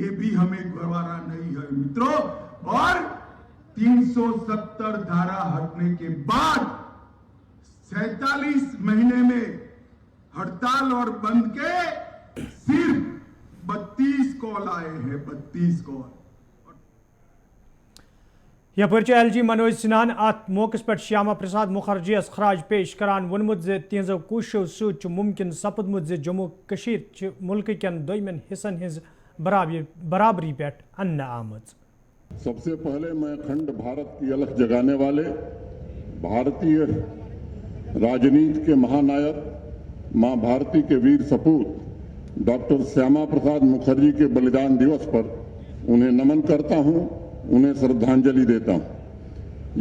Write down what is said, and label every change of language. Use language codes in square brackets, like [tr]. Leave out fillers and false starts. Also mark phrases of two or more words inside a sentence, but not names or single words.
[hi] ये भी हमें गवारा नहीं है मित्रों। और 370 धारा हटने के बाद 47 महीने में हड़ताल और बंद के सिर्फ 32 कॉल आए हैं, 32 कॉल। [ks] यपर एल.जी. मनोज सिन्हान अत मौके पे श्यामा प्रसाद मुखर्जीस खराज पेश करान वोनमुत तिहजो कोशिशों सत मुमकिन सपदमुत जम्मू कशीर मुल्क केन दोयमन हिस्सन हिज बराबरी पे अन्न आमज। [hi] सबसे पहले मैं अखंड भारत की अलख जगाने वाले भारतीय राजनीति के महानायक मां भारती के वीर सपूत डॉक्टर श्यामा प्रसाद मुखर्जी के बलिदान दिवस पर उन्हें नमन करता हूं, उन्हें श्रद्धांजलि देता हूं।